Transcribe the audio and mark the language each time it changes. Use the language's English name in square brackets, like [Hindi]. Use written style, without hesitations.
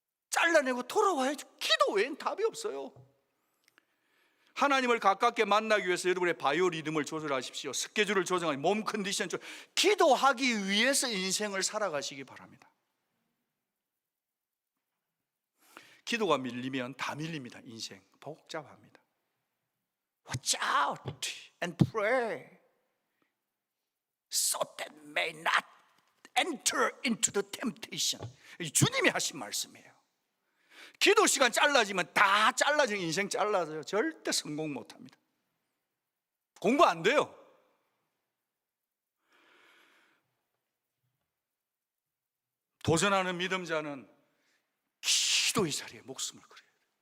[Korean] 잘라내고 돌아와야지. 기도 외엔 답이 없어요. 하나님을 가깝게 만나기 위해서 여러분의 바이오 리듬을 조절하십시오. 스케줄을 조정하니 몸 컨디션 기도하기 위해서 인생을 살아가시기 바랍니다. 기도가 밀리면 다 밀립니다. 인생 복잡합니다. [English] Watch out and pray so that may not enter into the temptation. [Korean] 주님이 하신 말씀이에요. 기도 시간 잘라지면 다 잘라져. 인생 잘라져요. 절대 성공 못합니다. 공부 안 돼요. 도전하는 믿음자는 기도의 자리에 목숨을 걸어야 돼요.